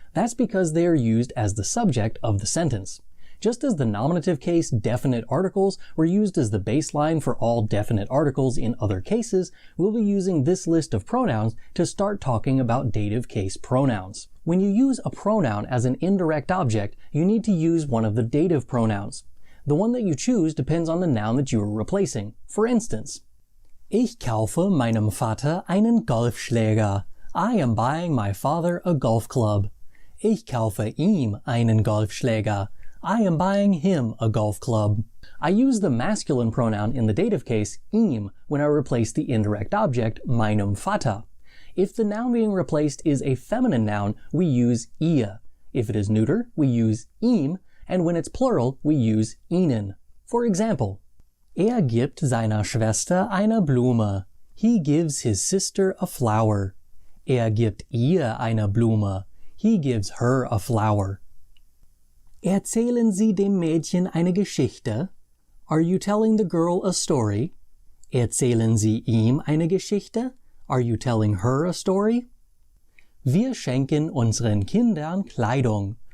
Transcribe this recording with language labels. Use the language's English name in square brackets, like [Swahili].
[English] That's because they are used as the subject of the sentence. Just as the nominative case definite articles were used as the baseline for all definite articles in other cases, we'll be using this list of pronouns to start talking about dative case pronouns. When you use a pronoun as an indirect object, you need to use one of the dative pronouns. The one that you choose depends on the noun that you are replacing. For instance, [German] Ich kaufe meinem Vater einen Golfschläger. [English] I am buying my father a golf club. [German] Ich kaufe ihm einen Golfschläger. [English] I am buying him a golf club. I use the masculine pronoun in the dative case, ihm, when I replace the indirect object, meinem Vater. If the noun being replaced is a feminine noun, we use ihr. If it is neuter, we use ihm, and when it's plural, we use ihnen. For example, [German] Er gibt seiner Schwester eine Blume. [English] He gives his sister a flower. [German] Er gibt ihr eine Blume. [English] He gives her a flower. [German] Erzählen Sie dem Mädchen eine Geschichte? [English] Are you telling the girl a story? [German] Erzählen Sie ihm eine Geschichte? [English] Are you telling her a story? [German] Wir schenken unseren Kindern Kleidung.